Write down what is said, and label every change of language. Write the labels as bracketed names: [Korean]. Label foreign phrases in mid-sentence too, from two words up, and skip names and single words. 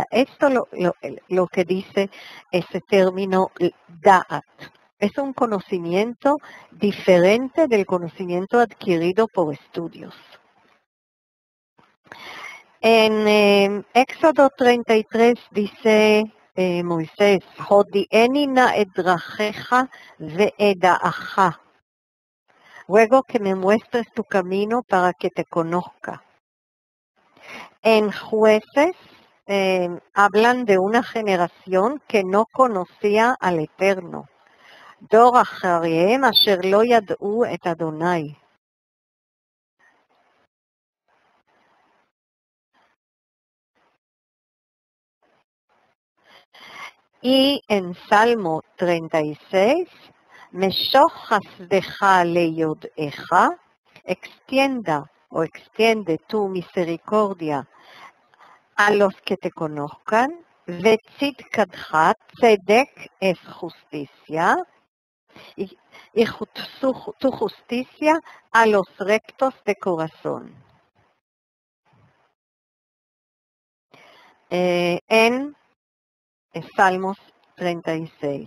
[Spanish] Esto lo que dice ese término da'at. Es un conocimiento diferente del conocimiento adquirido por estudios. En Éxodo 33 dice Moisés, [Hebrew] הודיעני נא דרכיך ואדעך. [Spanish] Ruego que me muestres tu camino para que te conozca. En Jueces hablan de una generación que no conocía al Eterno. [Hebrew] דור אחריהם אשר לא ידעו את אדוני. [Spanish] Y en Salmo 36, [Hebrew] משוך חסדך ליודעך, [Spanish] extiende tu misericordia a los que te conozcan, [Hebrew] וצדקתך, צדק [Spanish] es justicia, y tu justicia a los rectos de corazón. En Salmos 36.